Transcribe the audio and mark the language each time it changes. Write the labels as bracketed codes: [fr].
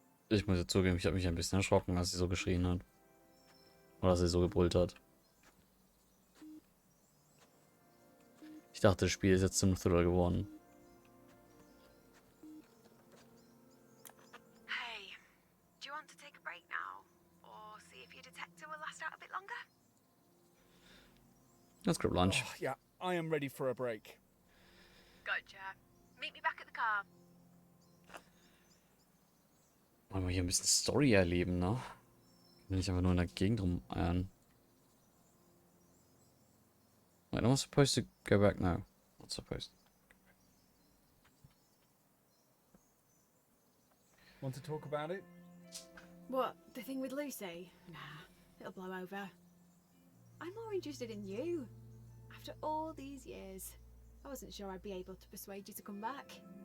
[de] Ich muss jetzt zugeben, ich habe mich ein bisschen erschrocken, als sie so geschrien hat. Oder als sie so gebrüllt hat. Ich dachte, das Spiel ist jetzt zum Thriller geworden. [en] Hey, do you want to take a break now? Or see if your detector will last out a bit longer? Let's grab lunch. Oh, yeah, I am ready for a break. Gotcha. Meet me back at the car. [de] Wollen wir hier ein bisschen Story erleben, ne? Wenn ich einfach nur in der Gegend rumeiern. [en] Wait, am I supposed to go back now? Not supposed. Want to talk about it? What, the thing with Lucy? Nah, it'll blow over. I'm more interested in you. After all these years, I wasn't sure I'd be able to persuade you to come back.